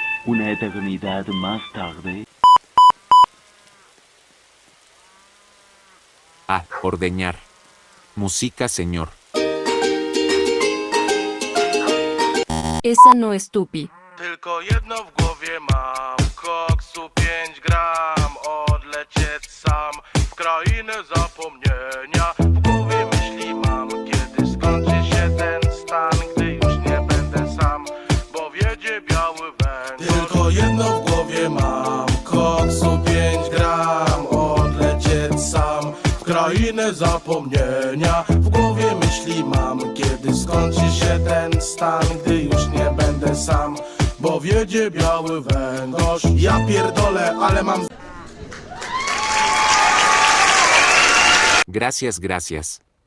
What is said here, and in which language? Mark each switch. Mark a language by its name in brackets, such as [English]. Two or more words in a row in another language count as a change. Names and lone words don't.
[Spanish] Una eternidad más tarde. A ordeñar. Música, señor. Esa no es tupi. [Polish] Tylko jedno w głowie mam, koksu 5 gram, odlecieć sam w krainę zapomnienia. W głowie myśli mam, kiedy skończy się ten stan, gdy już nie będę sam, bo wiedzie biały węgorz. Tylko jedno w głowie mam, koksu 5 gram, odlecieć sam w krainę zapomnienia. W głowie myśli mam, kiedy skończy się ten stan, gdy już nie będę sam, bo wiedzie biały węgorz. Ja pierdolę, ale mam... [Spanish] Gracias, gracias.